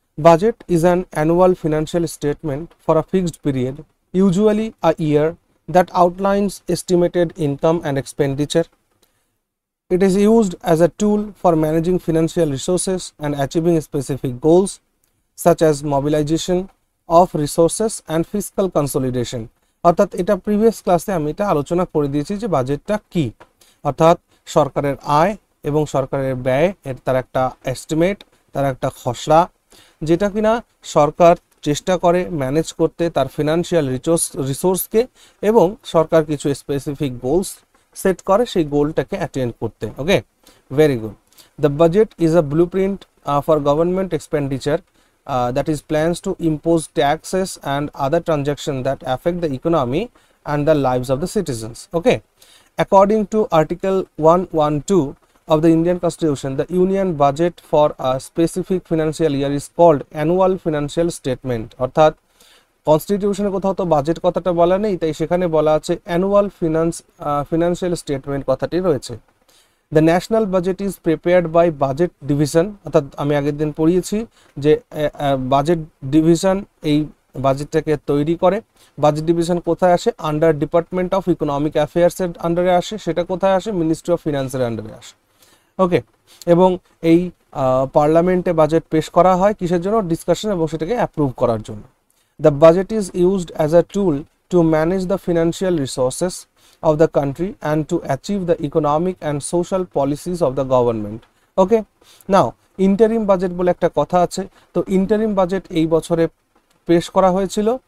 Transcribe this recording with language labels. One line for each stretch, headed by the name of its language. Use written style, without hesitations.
English: Budget is an annual financial statement for a fixed period, usually a year, that outlines estimated income and expenditure. It is used as a tool for managing financial resources and achieving specific goals such as mobilization of resources and fiscal consolidation.
Bangla: অর্থাৎ এটা previous ক্লাসে আমি এটা আলোচনা করে দিয়েছি যে বাজেটটা কি, অর্থাৎ সরকারের আয় এবং সরকারের ব্যয়, এর তার একটা এস্টিমেট, তার একটা খসড়া, যেটা কিনা সরকার চেষ্টা করে ম্যানেজ করতে তার ফিনান্সিয়াল রিসোর্সকে, এবং সরকার কিছু স্পেসিফিক গোলস সেট করে সেই গোলটাকে অ্যাটেন্ড করতে।
English: Okay, very good. The budget is a blueprint for government expenditure that is plans to impose taxes and other transactions that affect the economy and the lives of the citizens. Okay, according to Article 112 of the Indian Constitution, the Union budget for a specific financial year is called annual financial statement.
Bangla: অর্থাৎ কনস্টিটিউশনে কোথাও তো budget কথাটা বলা নেই, তাই সেখানে বলা আছে অ্যানুয়াল ফিনান্সিয়াল স্টেটমেন্ট কথাটি রয়েছে।
English: the national budget is prepared by budget division,
Bangla: অর্থাৎ আমি আগের দিন পড়িয়েছি যে বাজেট ডিভিশন এই বাজেটটাকে তৈরি করে। বাজেট ডিভিশন কোথায় আসে? আন্ডার ডিপার্টমেন্ট অফ ইকোনমিক অ্যাফেয়ার্সের আন্ডারে আসে। সেটা কোথায় আসে? মিনিস্ট্রি অফ ফিনান্সের আন্ডারে আসে। ওকে, এবং এই পার্লামেন্টে বাজেট পেশ করা হয় কিসের জন্য? ডিসকাশন এবং সেটাকে অ্যাপ্রুভ করার জন্য।
English: The budget is used as a tool to manage the financial resources of the country and to achieve the economic and social policies of the government. Okay, now
Bangla: interim budget বলে একটা কথা আছে। তো interim budget এই বছরে পেশ করা হয়েছিল।